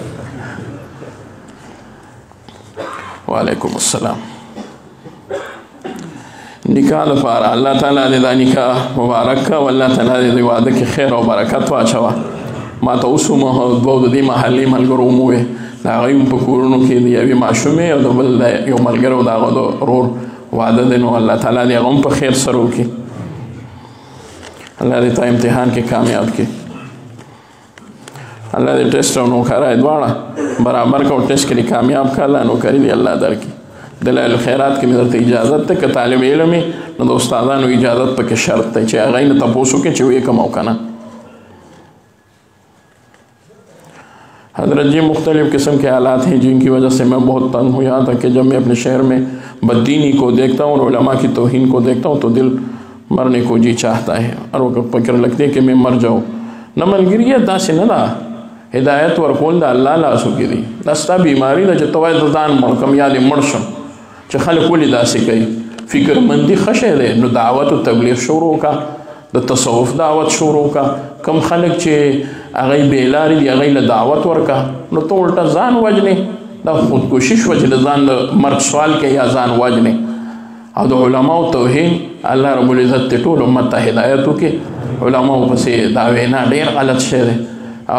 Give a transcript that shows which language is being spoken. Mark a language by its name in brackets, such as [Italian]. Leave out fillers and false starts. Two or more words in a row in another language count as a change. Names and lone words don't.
[Pashto] وعلیکم السلام نکاح لپاره الله تعالی دې دا نکاح مبارک کا او الله تعالی دې واده کې خیر او برکت واچوه ما ته اوس هم دوه د دې محلي ملګرو هم ووې د هغوی هم په کورونو کې د یوې ماشومې او د بل د یو ملګرو د هغه د ورور واده دی نو الله تعالی دې هغه هم په خیر سره وکړي الله دې تا امتحان کې کامیاب کړي الله دې ټیسټ او نوکرۍ دواړه برابر کړه او ټیسټ کې کامیاب کړه الله نوکري دې الله درکړي دلایل الخیرات کې مې درته اجازت ده که طالب علم یې نو د استادانو اجازت پکې شرط دی چې هغوی نه تپوس وکړي چې ویې کم او که نه [Urdu] حضرت جی مختلف قسم کے حالات ہیں جن کی وجہ سے میں بہت تنگ ہوں یہاں تک کہ جب میں اپنے شہر میں بددینی کو دیکھتا ہوں اور علماء کی توہین کو دیکھتا ہوں تو دل مرنے کو جی چاہتا ہے اور وہ فکر لگتی ہے کہ میں مر جاؤں نہ [Pashto] ملګریه داسې نه ده هدایت ورکول د الله لاسو کې دي دا ستا بیماري ده چې ته وایې د ځان مړ کړم یا دې مړ شم چې خلک ولې داسې کوي فکرمندي ښه شی دی نو دعوت و تبلیغ شروع کا د تصوف دعوت شروع کا کم خلک چې هغوی بېلارې دي هغوی له دعوت ورکه نو ته الټه ځان وجنې دا خودکشي شوه چې د ځان د مرګ سوال کوي یا ځان وجنې او د علماو توهین الله رب العزت ته ټول امت ته هدایت وکړي علماو پسې دا وینا ډېر غلط شی دی او